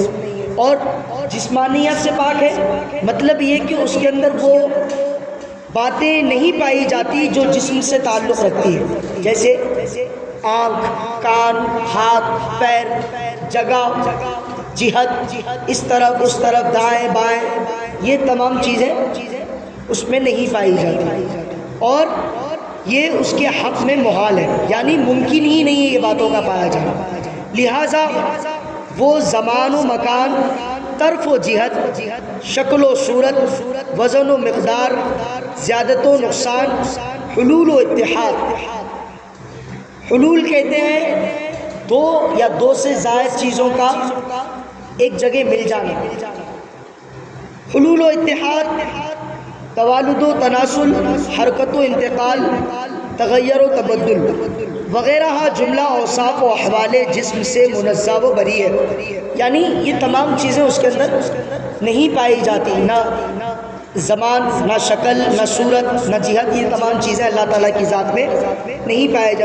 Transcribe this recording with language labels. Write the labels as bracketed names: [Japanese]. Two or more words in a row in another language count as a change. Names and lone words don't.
[Urdu] اور جسمانیت سے پاک ہے مطلب یہ کہ اس کے اندر وہ باتیں نہیں پائی جاتی جو جسم سے تعلق رکھتی ہے، جیسے آنکھ، کان، ہاتھ، پیر، جگہ، جہت، اس طرف اس طرف، دائیں بائیں، یہ تمام چیزیں اس میں نہیں پائی جاتی اور یہ اس کے حق میں محال ہے، یعنی ممکن ہی نہیں ہے یہ باتوں کا پایا جانا. لہٰذا وہ زمان و مکان، طرف و جہت، شکل و صورت، وزن و مقدار، زیادت و نقصان، حلول و اتحاد. حلول کہتے ہیں دو یا دو سے زائد چیزوں کا ایک جگہ مل جانا. حلول و اتحاد، توالد و تناسل، حرکت و انتقال، تغیر و تبدل وغیرہ جملہ اوصاف و احوال جسم سے منزہ و بری ہے. یعنی یہ تمام چیزیں اس کے اندر نہیں پائی جاتی، نہ زمان، نہ شکل، نہ صورت، نہ جہت. یہ تمام چیزیں اللہ تعالیٰ کی ذات میں نہیں پائی جاتی.